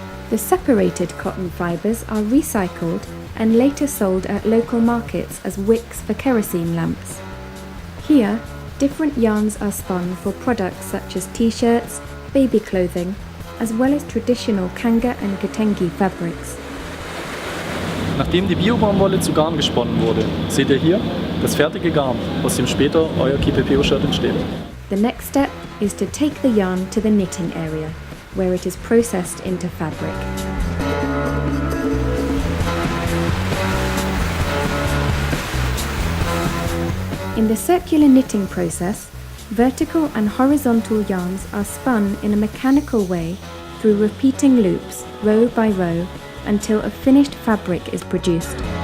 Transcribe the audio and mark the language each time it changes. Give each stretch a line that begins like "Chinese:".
English: The separated cotton fibres are recycled and later sold at local markets as wicks for kerosene lamps. Here, different yarns are spun for products such as T-shirts, baby clothing, as well as traditional kanga and kitenge fabrics.
German: Nachdem die Bio-Baumwolle zu Garn gesponnen wurde, seht ihr hier das fertige Garn, aus dem später euer Kipepeo-Shirt entsteht.
English: The next step is to take the yarn to the knitting area, where it is processed into fabric. In the circular knitting process, vertical and horizontal yarns are spun in a mechanical way through repeating loops, row by row, until a finished fabric is produced.